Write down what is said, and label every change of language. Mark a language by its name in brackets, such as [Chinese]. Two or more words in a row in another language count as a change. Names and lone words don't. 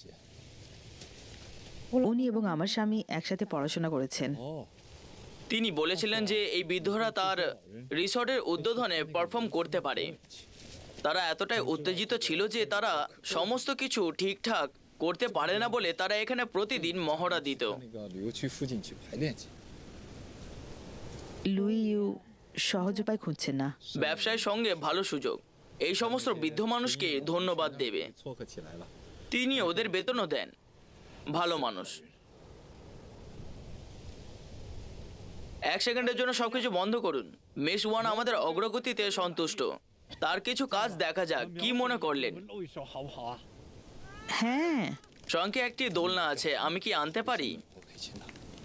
[Bangla] উনি এবং আমার স্বামী একসাথে পড়াশোনা করেছেন। তিনি বলেছিলেন যে এই বৃদ্ধরা তার রিসর্টের উদ্বোধনে পারফর্ম করতে পারে। তারা এতটাই উত্তেজিত ছিল যে তারা সমস্ত কিছু ঠিকঠাক করতে পারে না বলে তারা এখানে প্রতিদিন মহড়া দিত। [Chinese] 那个旅游区附近去排练去。 [Bangla] লুই ইউ সহজ উপায় খুঁজছেন না। ব্যবসায়ের সঙ্গে ভালো সুযোগ। এই সমস্ত বৃদ্ধ মানুষকে ধন্যবাদ দেবে। [Chinese] 撮合起来了。 [Bangla] তিনি ওদের বেতনও দেন। ভালো মানুষ। 1 সেকেন্ডের জন্য সবকিছু বন্ধ করুন। মিস ওয়ান আমাদের অগ্রগতিতে সন্তুষ্ট। তার কিছু কাজ দেখা যাক, কি মনে করলেন? [Chinese] 露一手好不好啊？ [Bangla] হ্যাঁ, সঙ্গে একটি দোলনা আছে, আমি কি আনতে পারি? [Chinese] 我可以去拿。